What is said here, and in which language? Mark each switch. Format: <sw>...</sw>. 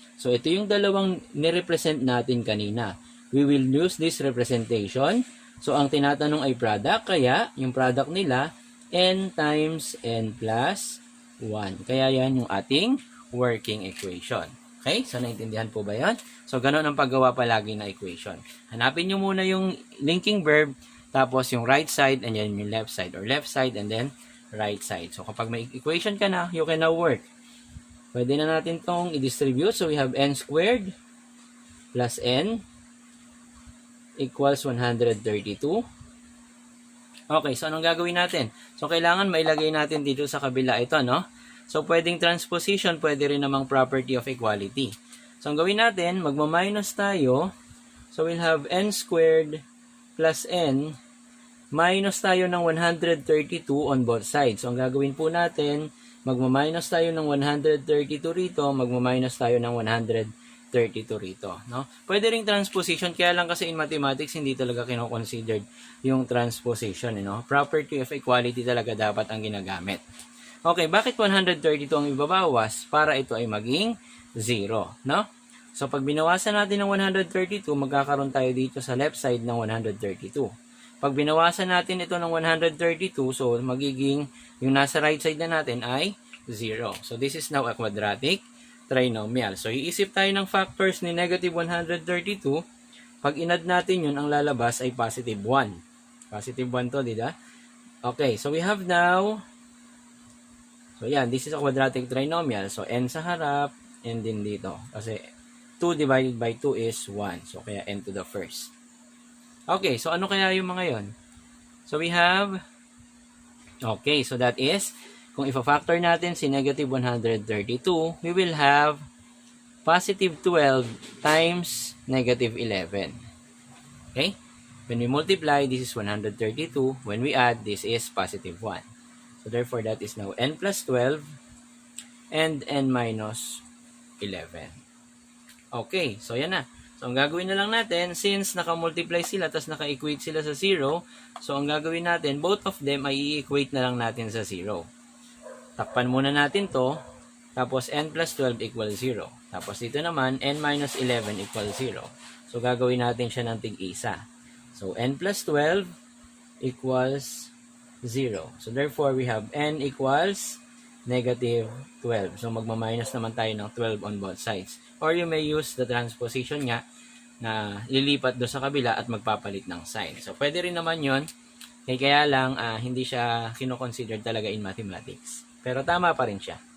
<tl>So, ito yung dalawang nirepresent natin kanina.</tl> <en>We will use this representation</en> <tl>So, ang tinatanong ay product, kaya yung product nila, n times n plus 1. Kaya yan yung ating working equation. Okay? So, naintindihan po ba yan? So, ganun ang paggawa palagi na equation. Hanapin nyo muna yung linking verb, tapos yung right side, and then yung left side, or left side, and then right side. So, kapag may equation ka na,</tl> <en>you can now work.</en> <tl>Pwede na natin tong i-distribute.</tl> <en>So, we have n squared plus n equals 132.</en> <tl>Okay, so anong gagawin natin? So, kailangan mailagay natin dito sa kabila ito, no? So, pwedeng transposition, pwede rin namang property of equality. So, ang gawin natin, magma-minus tayo.</tl> <en>So, we'll have n squared plus n.</en> <tl>Minus tayo ng 132 on both sides. So, ang gagawin po natin, magma-minus tayo ng 132 rito, magma-minus tayo ng 132 rito. No? Pwede ring transposition, kaya lang kasi in mathematics, hindi talaga kino-considered yung transposition. Property of equality talaga dapat ang ginagamit. Okay, bakit 132 ang ibabawas? Para ito ay maging 0. No? So, pag binawasan natin ng 132, magkakaroon tayo dito sa left side ng 132. Pag binawasan natin ito ng 132, so magiging yung nasa right side na natin ay 0. So,</tl> <en>this is now a quadratic trinomial.</en> <tl>So, iisip tayo ng factors ni negative 132. Pag inad natin yun, ang lalabas ay positive 1. Positive 1 to, diba?</tl> <en>Okay, so we have now, so yan, this is a quadratic trinomial.</en> <tl>So, n sa harap, n din dito. Kasi</tl> <en>2 divided by 2 is 1.</en> <tl>So, kaya n to the first. Okay, so ano kaya yung mga yon?</tl> <en>So, we have, okay, so that is,</en> <tl>kung ifa-factor natin si negative 132,</tl> <en>we will have positive 12 times negative 11. Okay? When we multiply, this is 132. When we add, this is positive 1. So, therefore, that is now n plus 12 and n minus 11.</en> <tl>Okay, so yan na. So, ang gagawin na lang natin, since naka-multiply sila, tapos naka-equate sila sa 0, so, ang gagawin natin, both of them ay i-equate na lang natin sa 0. Takpan muna natin to, tapos n plus 12 equals 0. Tapos dito naman, n minus 11 equals 0. So, gagawin natin siya ng tig-isa.</tl> <en>So, n plus 12 equals 0. So, therefore, we have n equals negative 12.</en> <tl>So, magma-minus naman tayo ng 12 on both sides.</tl> <en>Or you may use the transposition</en> <tl>nga na lilipat do sa kabila at magpapalit ng sign. So, pwede rin naman yun. Kaya lang, hindi siya kino-consider talaga in mathematics. Pero tama pa rin siya.</tl>